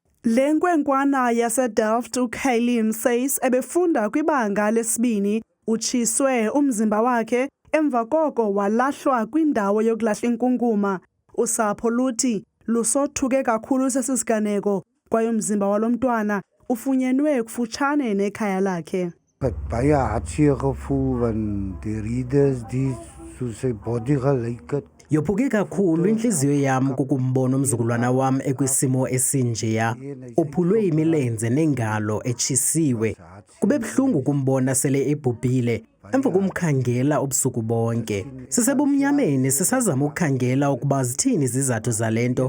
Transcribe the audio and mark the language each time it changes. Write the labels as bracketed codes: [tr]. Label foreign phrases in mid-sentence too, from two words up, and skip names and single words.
[xh] Le nkwenkwana yaseDelft uKaylee Mseis ebefunda kwibanga lesibini utshiswe umzimba wakhe emva koko walahlwa kwindawo yokulahla inkunkuma. Usapho luthi lusothuke kakhulu sesisiganeko kwaye umzimba walo mntwana ufunyenwe kufutshane nekhaya lakhe. [af] Ek het baie hartseer gevoel want die readers die so sy body gelyk het. [xh] Yophuke kakhulu inhliziyo yam kukumbona umzukulwana wam ekwisimo esinjeya. Uphulwe imilenze nengalo etshisiwe. Kube buhlungu kumbona sele ebhubhile emva kumkhangela ubusuku bonke. Sisebumnyameni sisazama ukukhangela ukuba zithini izizathu zalento.